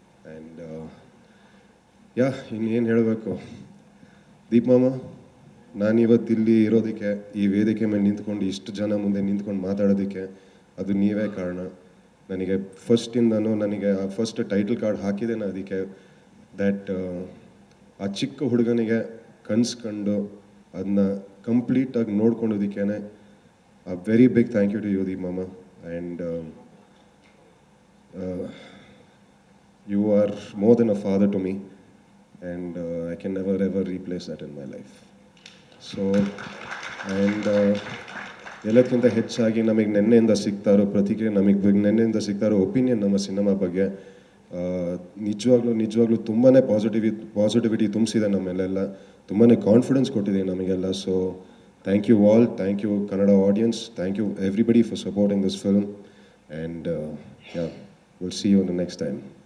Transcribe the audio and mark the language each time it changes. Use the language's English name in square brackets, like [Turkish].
[Kannada] And yeah ಇನ್ನೇನು ಹೇಳಬೇಕು, ದೀಪ್ ಮಾಮ, ನಾನಿವತ್ತು ಇಲ್ಲಿ ಇರೋದಕ್ಕೆ, ಈ ವೇದಿಕೆ ಮೇಲೆ ನಿಂತ್ಕೊಂಡು ಇಷ್ಟು ಜನ ಮುಂದೆ ನಿಂತ್ಕೊಂಡು ಮಾತಾಡೋದಕ್ಕೆ ಅದು ನೀವೇ ಕಾರಣ. ನನಗೆ ಫಸ್ಟಿಂದನೂ ನನಗೆ ಆ ಫಸ್ಟ್ ಟೈಟಲ್ ಕಾರ್ಡ್ ಹಾಕಿದ್ದೇನೆ ಅದಕ್ಕೆ, ದ್ಯಾಟ್ ಆ ಚಿಕ್ಕ ಹುಡುಗನಿಗೆ ಕನ್ಸ್ಕೊಂಡು ಅದನ್ನ ಕಂಪ್ಲೀಟಾಗಿ ನೋಡ್ಕೊಂಡೋದಕ್ಕೇ [English] a very big thank you to you, Deep Mama. And you are more than a father to me. And I can never ever replace that in my life. [Kannada] So, and ಎಲ್ಲಕ್ಕಿಂತ ಹೆಚ್ಚಾಗಿ ನಮಗೆ ನೆನ್ನೆಯಿಂದ ಸಿಗ್ತಾ ಇರೋ ಪ್ರತಿಕ್ರಿಯೆ, ನಮಗೆ ನೆನ್ನೆಯಿಂದ ಸಿಗ್ತಾ ಇರೋ ಒಪಿನಿಯನ್ ನಮ್ಮ ಸಿನಿಮಾ ಬಗ್ಗೆ ನಿಜವಾಗ್ಲೂ ತುಂಬಾ ಪಾಸಿಟಿವಿಟಿ ತುಂಬಿಸಿದೆ ನಮ್ಮೆಲ್ಲ, ತುಂಬಾ ಕಾನ್ಫಿಡೆನ್ಸ್ ಕೊಟ್ಟಿದೆ ನಮಗೆಲ್ಲ. [English] So thank you all, thank you Kannada audience, thank you everybody for supporting this film, and yeah, we'll see you in the next time.